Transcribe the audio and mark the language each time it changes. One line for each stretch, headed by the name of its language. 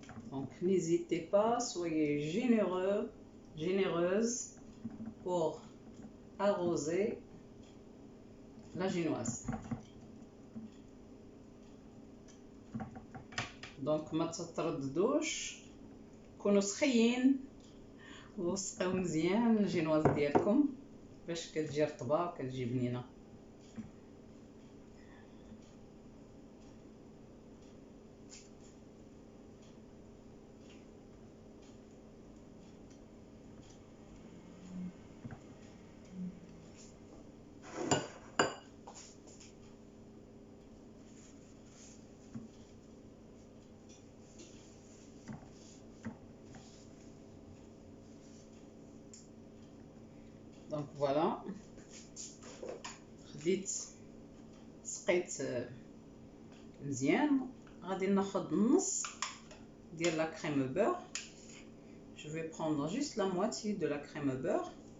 French: Donc n'hésitez pas, soyez généreuse pour arroser la génoise.
Arabic: Donc ما تترددوش، كونوا سخيين وسقيو مزيان الجينواز ديالكم باش كتجي رطبه وكتجي بنينه.
French: Donc voilà,
Arabic: خديت سقيت مزيان. غادي ناخذ النص ديال لا crème beurre.
French: Je vais prendre juste la moitié de la crème beurre.